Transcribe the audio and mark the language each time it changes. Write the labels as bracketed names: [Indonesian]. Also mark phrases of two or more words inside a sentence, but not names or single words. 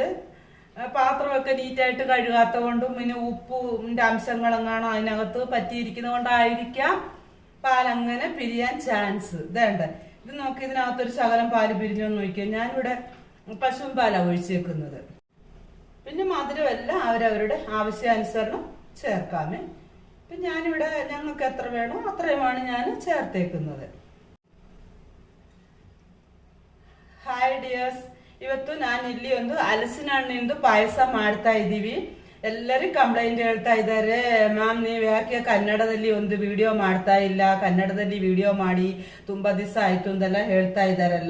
[Malayalam] പാത്രമൊക്കെ നീറ്റായിട്ട് കഴുകാത്ത കൊണ്ടും പിന്നെ ഉപ്പിന്റെ അംശങ്ങളെങ്ങാണോ അതിനകത്ത് പറ്റിയിരിക്കുന്നത് കൊണ്ടായിരിക്കാം പാലങ്ങനെ പിരിയാൻ ചാൻസ്. ഇതേണ്ട, ഇത് നോക്കി, ഇതിനകത്തൊരു ശകലം പാല് പിരിഞ്ഞോന്ന് നോക്കിയാൽ ഞാനിവിടെ പശുവും പാലാണ് ഒഴിച്ചേക്കുന്നത്. പിന്നെ മധുരമെല്ലാം അവരവരുടെ ആവശ്യാനുസരണം ചേർക്കാമേ. ഇപ്പം ഞാനിവിടെ ഞങ്ങൾക്ക് എത്ര വേണോ ಅತ್ರയുമാണ് ഞാൻ ചേർത്തേക്കുന്നത്. [English] hi dears, [Kannada] ಇವತ್ತು ನಾನು ಇಲ್ಲಿ ಒಂದು ಹಲಸಿನ ಹಣ್ಣಿಂದು ಪಾಯಸ ಮಾಡ್ತಾ ಇದ್ದೀವಿ. ಎಲ್ಲರೂ ಕಂಪ್ಲೇಂಟ್ ಹೇಳ್ತಾ ಇದ್ದಾರೆ, ಮ್ಯಾಮ್ ನೀವು ಯಾಕೆ ಕನ್ನಡದಲ್ಲಿ ಒಂದು ವಿಡಿಯೋ ಮಾಡ್ತಾ ಇಲ್ಲ, ಕನ್ನಡದಲ್ಲಿ ವಿಡಿಯೋ ಮಾಡಿ ತುಂಬಾ ದಿವಸ ಆಯ್ತು ಅಂತೆಲ್ಲ ಹೇಳ್ತಾ ಇದ್ದಾರಲ್ಲ.